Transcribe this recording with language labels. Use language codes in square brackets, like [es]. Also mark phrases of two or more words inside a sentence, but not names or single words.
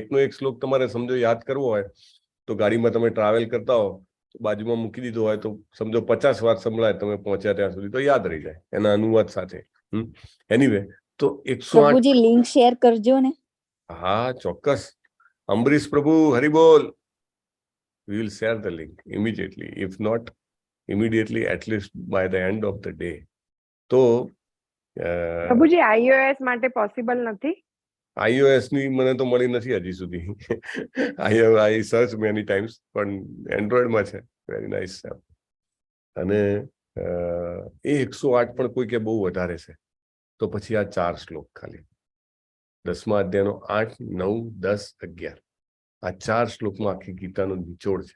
[gu] એકનો એક શ્લોક તમારે સમજો યાદ કરવો હોય તો ગાડીમાં તમે ટ્રાવેલ કરતા હો તો બાજુમાં મૂકી દીધો હોય તો સમજો 50 વાર સંભળાય, તમે પહોંચ્યા ત્યાં સુધી તો યાદ રહી જાય એના અનુવાદ સાથે. એનીવે, તો 108 પ્રભુજી લિંક શેર કરજો ને. હા, ચોક્કસ. અંબરીશ પ્રભુ હરિબોલ. [en] We will share the link immediately, if not immediately, at least by the end of the day. [gu] તો પ્રભુજી iOS માટે પોસિબલ નથી? iOS ની મને તો મળી નથી હજી સુધી. [en] I search many times, [gu] પણ એન્ડ્રોઈડ માં છે. [en] very nice. [gu] અને એ 108 પણ કોઈ કે બહુ વધારે છે. તો પછી આ 4 શ્લોક ખાલી 10મા અધ્યાયનો 8, 9, 10, 11 આ 4 શ્લોકમાં આખી ગીતાનો નિચોડ છે.